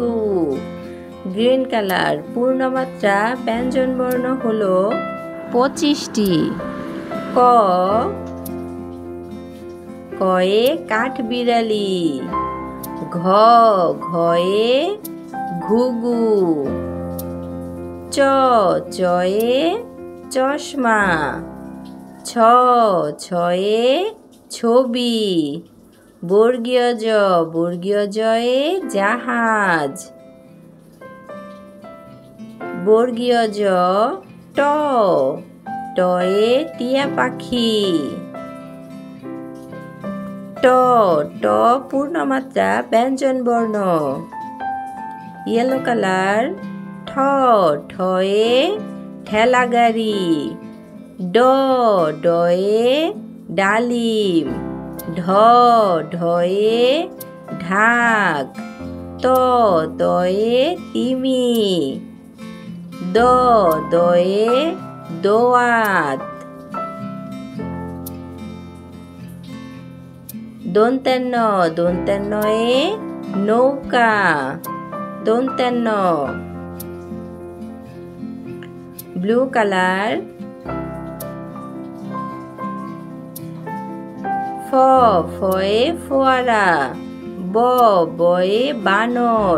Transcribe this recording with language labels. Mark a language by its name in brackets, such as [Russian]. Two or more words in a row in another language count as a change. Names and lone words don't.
[English] green colour. [Bangla] পূর্ণমাত্রা ব্যঞ্জন বর্ণ হলো ২৫টি। ক, কয়ে কাঠবিড়ালি। ঘ, ঘয়ে ঘুঘু। চ, চয়ে চশমা। ছ, ছয়ে ছবি। বর্গীয় জ, বর্গীয় জয়ে জাহাজ। বর্গীয় জ, ট, টয়ে টিয়া পাখি। ট, ট পূর্ণমাত্রা ব্যঞ্জন বর্ণ। [English] yellow colour. [Bangla] ঠ, ঠয়ে ঠেলা গাড়ি। ড, ডয়ে ডালিম। ঢ, ঢয়ে ঢাক। ত, তয়ে তিমি। দ, দয়ে দোয়াত। দন্ত্যান্ন, দন্ত্যান্নয়ে নৌকা, দন্ত্যান্ন। [English] blue colour. [Bangla] ফ, ফয়ে ফোয়ারা। ব, বয়ে বানর।